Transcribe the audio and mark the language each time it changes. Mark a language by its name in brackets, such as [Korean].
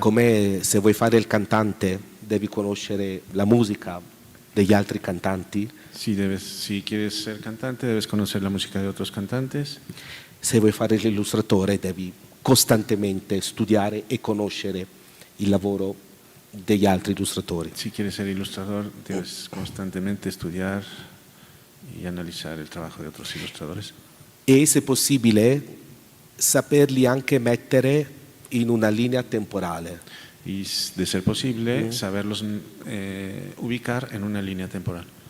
[Italian] Come se vuoi fare il cantante devi conoscere la musica degli altri cantanti, [Spanish] Si quieres ser cantante, debes conocer la música de otros cantantes. [Italian] se vuoi fare l'illustratore devi costantemente studiare e conoscere il lavoro degli altri illustratori. [Spanish] Si quieres ser ilustrador, debes constantemente estudiar y analizar el trabajo de otros ilustradores. [Italian] E se possibile saperli anche mettere in una linea temporale. [Spanish] Y de ser posible, saberlos ubicar en una línea temporal.